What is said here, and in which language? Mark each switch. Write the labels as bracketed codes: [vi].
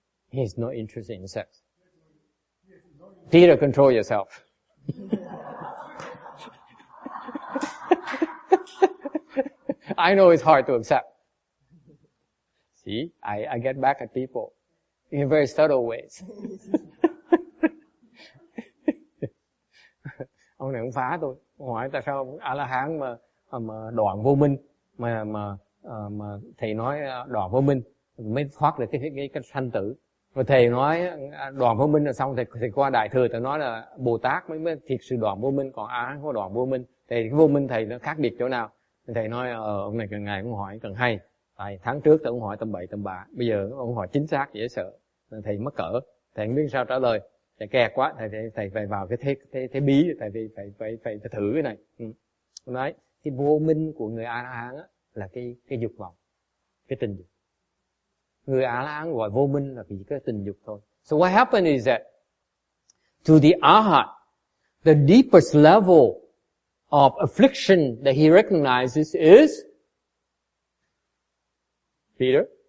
[en] He is not interested in sex. Peter, control yourself. I know it's hard to accept. See, I get back at people in very subtle ways. [vi] Ông này cũng phá tôi. Hỏi tại sao A-la-hán mà đoạn vô minh, mà thầy nói đoạn vô minh mới thoát được cái sanh tử. Rồi thầy nói đoạn vô minh là xong, thầy qua đại thừa thầy nói là Bồ Tát mới thiệt sự đoạn vô minh, còn A-hán có đoạn vô minh. Thì cái vô minh thầy nó khác biệt chỗ nào? Thầy nói ông này càng ngày cũng hỏi càng hay. Tại tháng trước tôi cũng hỏi tầm bậy tầm bạ, bây giờ ông hỏi chính xác dễ sợ. Thầy mắc cỡ, thầy không biết sao trả lời. Thầy kẹt quá, thầy phải vào cái thế bí, thầy phải thử cái này. Nói cái vô minh của người A-la-hán là cái dục vọng, cái tình dục. Người A-la-hán gọi vô minh là vì cái tình dục thôi. [en] So what happened is that to the Arhat, the deepest level of affliction that he recognizes is Peter?